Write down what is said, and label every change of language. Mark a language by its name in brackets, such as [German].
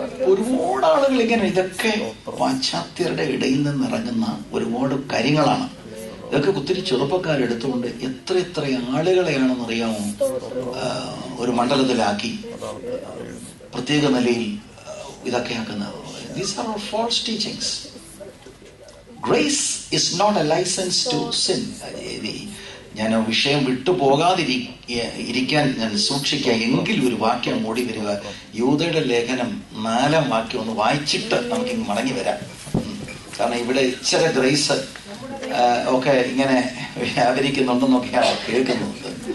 [Malayalam] ഒരുപാട് ആളുകൾ ഇങ്ങനെ, ഇതൊക്കെ പാശ്ചാത്യരുടെ ഇടയിൽ നിന്ന് ഇറങ്ങുന്ന ഒരുപാട് കാര്യങ്ങളാണ്. ഇതൊക്കെ ഒത്തിരി ചെറുപ്പക്കാരെടുത്തുകൊണ്ട് എത്ര ആളുകളെയാണെന്നറിയാമോ ഒരു മണ്ഡലത്തിലാക്കി പ്രത്യേക നിലയിൽ ഇതൊക്കെ ആക്കുന്നത്. [English] These are all false teachings. Grace is not a license to sin. [Malayalam] ഞാൻ വിഷയം വിട്ടുപോകാതിരിക്കാൻ ഞാൻ സൂക്ഷിക്കുക. എങ്കിലും ഒരു വാക്യം മൂടി വരിക. യൂദയുടെ ലേഖനം 4-ാം വാക്യം ഒന്ന് വായിച്ചിട്ട് നമുക്കിങ്ങ് മടങ്ങി വരാം. കാരണം ഇവിടെ ഇച്ചിരി ഗ്രേസ് ഒക്കെ ഇങ്ങനെ വ്യാപരിക്കുന്നുണ്ടെന്നൊക്കെയാണ് കേൾക്കുന്നത്.